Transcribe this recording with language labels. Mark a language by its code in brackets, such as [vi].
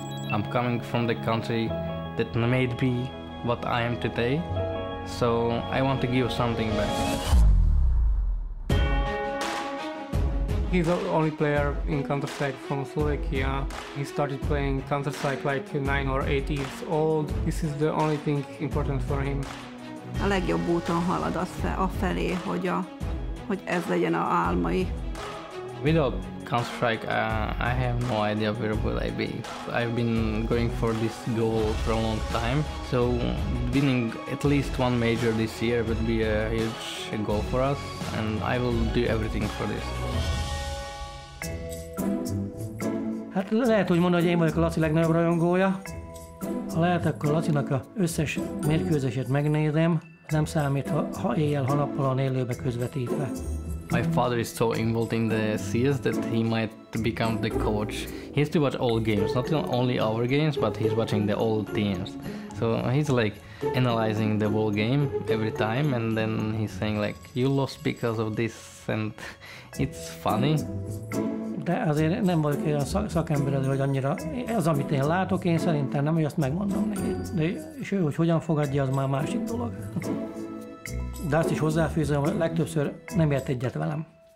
[en] I'm coming from the country that made me what I am today, so I want to give something back. He's the only player in Counter-Strike from Slovakia. He started playing Counter-Strike like 9 or 8 years old. This is the only thing important for him. [hu] A legjobb úton halad afelé, hogy ez legyen az álmai. [en] Without Counter-Strike, I have no idea where will I be. I've been going for this goal for a long time, so winning at least one major this year would be a huge goal for us, and I will do everything for this. [hu] Hát lehet úgy mondani, hogy én vagyok a Laci legnagyobb rajongója. Ha lehet, akkor Lacinak az összes mérkőzését megnézem, nem számít, ha éjjel, ha nappal van élőbe közvetítve. [en] My father is so involved in the CS that he might become the coach. He has to watch all games, not only our games, but he's watching the all teams. So he's like analyzing the whole game every time, and then he's saying like, you lost because of this, and it's funny. [hu] De azért nem vagyok olyan szakember, hogy annyira az, amit én látok, én szerintem nem, hogy azt megmondom neki. De és ő, hogy hogyan fogadja, az már másik dolog. De azt is hozzáfűzöm, hogy legtöbbször nem ért egyet velem.